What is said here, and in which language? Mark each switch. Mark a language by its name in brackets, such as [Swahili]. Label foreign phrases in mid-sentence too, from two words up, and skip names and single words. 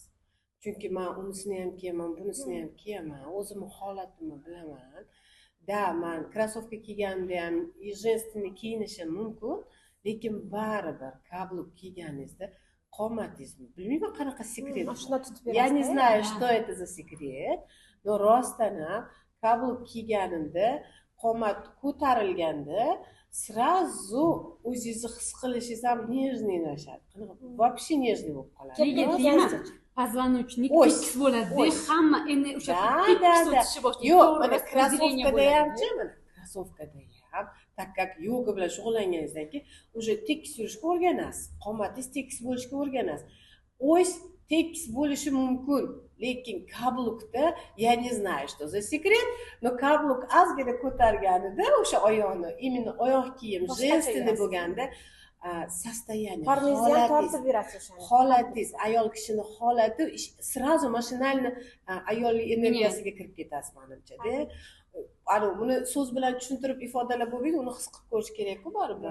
[Uzbek] Chunki men unisini ham kiyaman, bunisini ham kiyaman, o'zimni holatimni bilaman. Da, men krossovka kiyganimda ham женственный kiyinishim mumkin, lekin baribir kabluk kiyganingizda qomatingiz, bilmayman qanaqa sekret. Shuni tutib berasiz. [Russian] Я не знаю, что это за секрет, но [Uzbek] rostdan ham kabluk kiyganimda qomat ko'tarilganda сразу o'zingizni his qilishingiz ham нежныйлashadi. [Russian] Вообще нежный [Uzbek] bo'lib qoladi. Nega deyman? Позвоночник tekis bo'ladi-da, hamma endi o'sha tekis o'tishni boshlaydi. Yo'q, mana krossovkada ham-chi, mana krossovkada ham, [Russian] так как [Uzbek] yoga bilan shug'ullanganingizdan keyin уже tekis yurishga o'rganasiz. Qomatingiz tekis bo'lishga o'rganasiz. O'z tekis bo'lishi mumkin, lekin kablukda [Russian] я не знаю, что за секрет, но [Uzbek] kabluk ozgina ko'targanida o'sha oyoqni, именно oyoq kiyim женственный bo'lganda состояние, qorningizni tortib yurasiz o'shani. Holatingiz, ayol kishini holati сразу mashinalni ayollik energiyasiga kirib ketasiz menimcha-da. Ana buni so'z bilan tushuntirib ifodalab bo'lmaydi, uni his qilib ko'rish kerak-ku baribir.